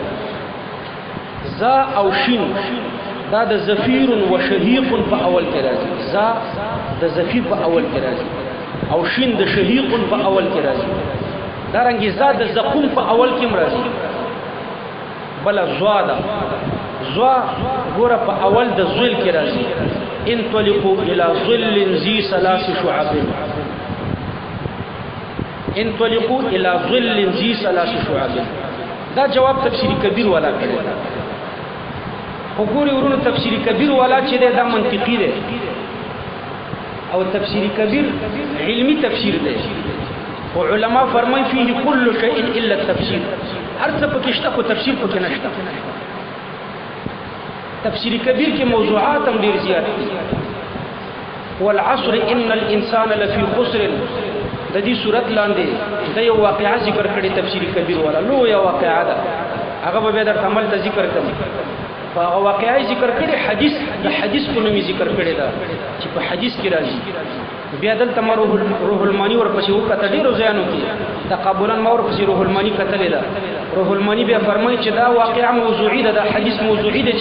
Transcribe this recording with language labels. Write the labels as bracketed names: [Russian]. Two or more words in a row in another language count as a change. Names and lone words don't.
[Pashto] زا او شین دا د زفیر و شهیق په اول کې راځي زا د زفیر په اول کې راځي او شین د شهیق په اول کې راځي دا رنګ زا د زقوم په اول کې راځي بل زوا دا زوا ګوره په اول د ذل کې راځي [Arabic] انطلقوا الى ظل ذي ثلاث شعب انطلقوا الى ظل ذي ثلاث شعب [Pashto] دا جواب تفسیری کبیر والا کړی وګوري ورونو تفسیری کبیر والا چې دا منطقي دی او تفسیری کبیر علمی تفسیر دی او علما فرمای [Arabic] فيه كل شيء الا التفسير [Pashto] هر څه پکې شته خو تفسیر پکې نشته تفسیری کبیر کې موضوعات هم ډیر زیات دي [Arabic] والعصر ان الانسان لفي خسر [Pashto] د دې صورت لاندې د یو واقعا ذکر کړي تفسیری کبیر والا لو یو واقعا ده هغه به در عمل ته ذکر کوم فهغه واقعا ذکر کړي حدیث د حدیث په نوم ذکر کړي دا چې په حدیث کې راځي بیا دلته روح المانی ورپسې وکړه ډیرو ځایانو کې تقابلا ما ورپسې روح المانی کتلې ده روح المانی بیا فرمایي چې دا واقعا موضوعي ده دا حدیث موضوعي ده چې